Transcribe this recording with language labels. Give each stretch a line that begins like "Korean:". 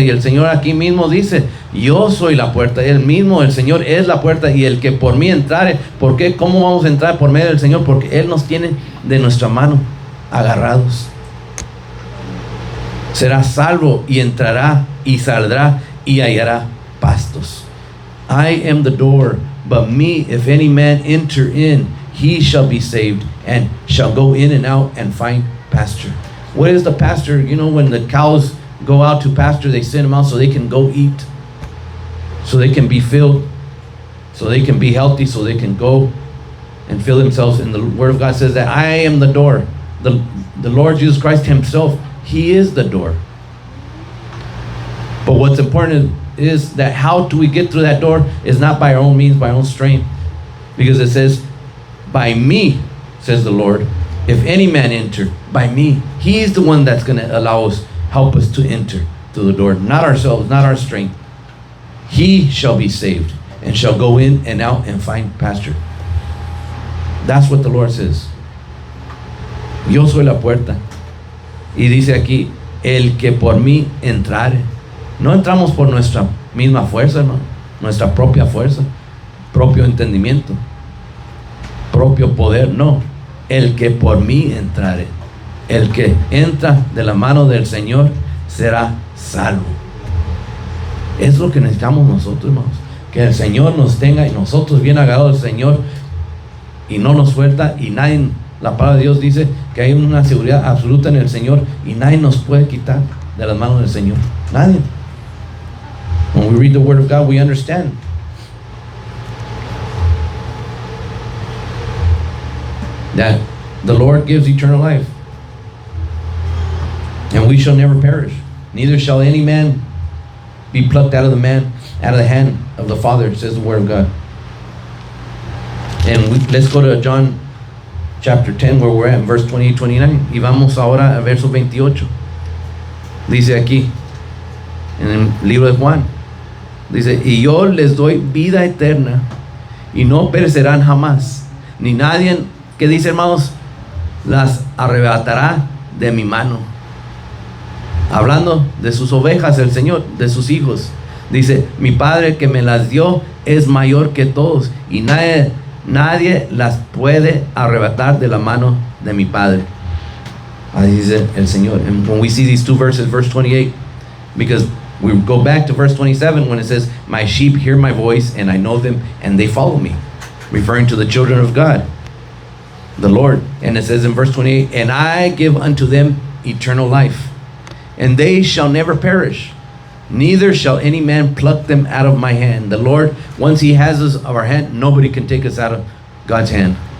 Spanish: Y el Señor aquí mismo dice: yo soy la puerta. Él mismo, el Señor, es la puerta, y el que por mí entrare. ¿Por qué? ¿Cómo vamos a entrar? Por medio del Señor, porque Él nos tiene de nuestra mano agarrados. Será salvo, y entrará y saldrá y hallará pastos.
English: I am the door, but me, if any man enter in, he shall be saved, and shall go in and out and find pasture. What is the pasture? You know, when the cows go out to pasture, they send them out so they can go eat, so they can be filled, so they can be healthy, so they can go and fill themselves. And the Word of God says that I am the door. The Lord Jesus Christ Himself, He is the door. But what's important is that how do we get through that door is not by our own means, by our own strength. Because it says, by me, says the Lord, if any man enter, by me. He is the one that's going to allow us, help us to enter through the door. Not ourselves, not our strength. He shall be saved. and shall go in and out and find pasture. That's what the Lord says.
Spanish: Yo soy la puerta. Y dice aquí, el que por mí entrare. No entramos por nuestra misma fuerza, no, nuestra propia fuerza, propio entendimiento, propio poder, no. El que por mí entrare, el que entra de la mano del Señor será salvo. Es lo que necesitamos nosotros, hermanos, que el Señor nos tenga y nosotros bien agarrados del Señor y no nos suelta. Y nadie, la palabra de Dios dice que hay una seguridad absoluta en el Señor y nadie nos puede quitar de las manos del Señor, nadie.
English: When we read the Word of God, we understand that the Lord gives eternal life, and we shall never perish. Neither shall any man be plucked out of the hand of the Father, says the Word of God. And let's go to John chapter 10, where we're at, verse 28, 29.
Spanish: Y vamos ahora al verso 28. Dice aquí, en el libro de Juan, dice, y yo les doy vida eterna, y no perecerán jamás, ni nadie, ¿qué dice, hermanos? Las arrebatará de mi mano. Hablando de sus ovejas, el Señor, de sus hijos. Dice, mi Padre que me las dio es mayor que todos, y nadie las puede arrebatar de la mano de mi Padre. Ahí dice el Señor.
English: And when we see these two verses, verse 28, because we go back to verse 27 when it says, my sheep hear my voice and I know them and they follow me, referring to the children of God, the Lord. And it says in verse 28, and I give unto them eternal life, and they shall never perish, neither shall any man pluck them out of my hand. The Lord, once He has us of our hand, nobody can take us out of God's hand.